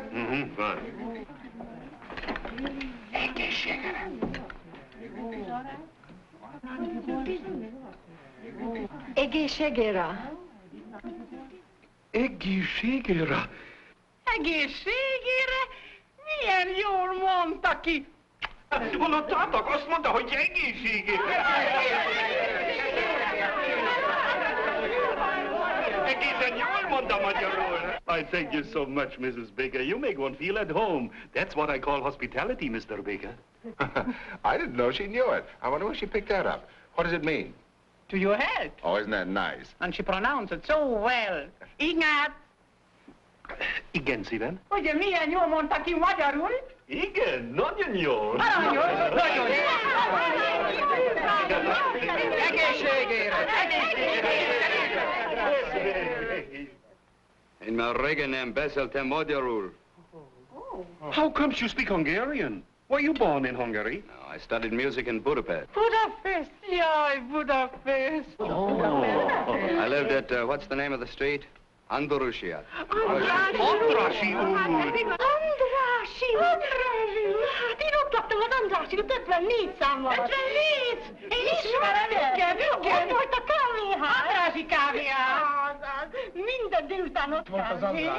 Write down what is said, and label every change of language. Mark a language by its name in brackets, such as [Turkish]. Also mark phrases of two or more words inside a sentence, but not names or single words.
[English] Mm-hmm, fine. [Hungarian] Egészségére. Egészségére. Egészségére? Milyen jól mondta ki! Hallottátok? Azt mondta, hogy egészségére. Egészen jól mondta magyarul. [English] I thank you so much, Mrs. Baker. You make one feel at home. That's what I call hospitality, Mr. Baker. I didn't know she knew it. I wonder where she picked that up. What does it mean? To your health. Oh, isn't that nice? And she pronounced it so well. [Hungarian] Ignát! Igen, szívem. Ugye milyen jól mondta ki magyarul? Igen, nagyon jól. Nagyon jó. Egészségére! Én már régen nem beszéltem magyarul. [English] How comes you speak Hungarian? Were you born in Hungary? No, I studied music in Budapest. [Hungarian] Budapest! Jaj, Budapest! [English] Oh. I lived at, what's the name of the street? Andalusia. [Hungarian] Andrassy úr! Andrássy! Hát én ott laktam az Andrássy-út 54 számmal. 54? Én ismerem őket! Ott volt a kávéház. Andrássy kávéház. Minden délután ott volt az Andrássy.